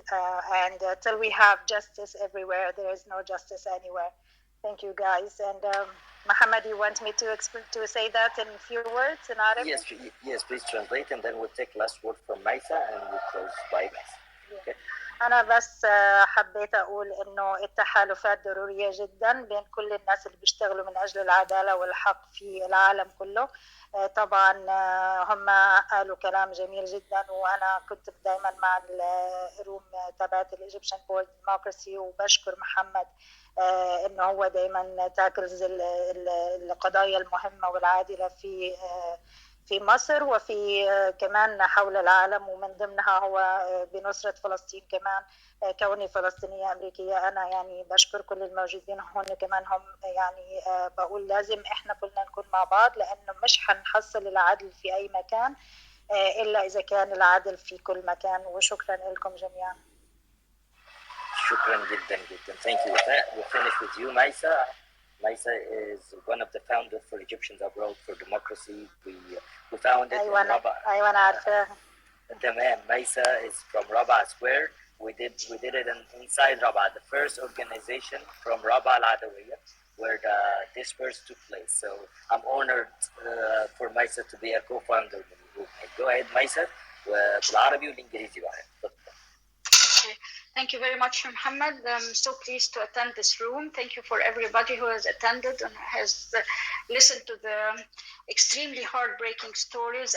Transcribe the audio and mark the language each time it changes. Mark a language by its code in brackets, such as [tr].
[en] And till we have justice everywhere, there is no justice anywhere. Thank you, guys. And Mohammed, you want me to say that in few words in Arabic? Yes, please translate, and then we'll take last word from Maisa, and we'll close by Maisa. Okay. [ar] أنا بس حبيت أقول إنه التحالفات ضرورية جدا بين كل الناس اللي بيشتغلوا من أجل العدالة والحق في العالم كله. طبعا هم قالوا كلام جميل جدا، وأنا كنت دائما مع الروم تبعت الإيجيبشن بورد ديموكراسي، وبشكر محمد إنه هو دائما تاكلز القضايا المهمة والعادلة في مصر، وفي كمان حول العالم، ومن ضمنها هو بنصرة فلسطين كمان. كوني فلسطينية أمريكية، أنا يعني بشكر كل الموجودين هون كمان. هم يعني بقول لازم إحنا كلنا نكون مع بعض، لأنه مش هنحصل العدل في أي مكان إلا إذا كان العدل في كل مكان. وشكرا لكم جميعا. شكرا جدا. [en] Thank you. We'll finish with you, Maisa. Maisa is one of the founders for Egyptians Abroad for Democracy. We founded in Rabaa. [ar] أيوة عارفة. تمام. [en] Maisa is from Rabaa Square. We did it inside Rabaa, the first organization from Rabaa Al-Adawiyya, where the disperse took place. So I'm honored for Maisa to be a co-founder of the movement. Go ahead, Maisa. [ar] بالعربي والإنجليزي بقى. [en] Thank you very much, Muhammad. I'm so pleased to attend this room. Thank you for everybody who has attended and has listened to the extremely heartbreaking stories.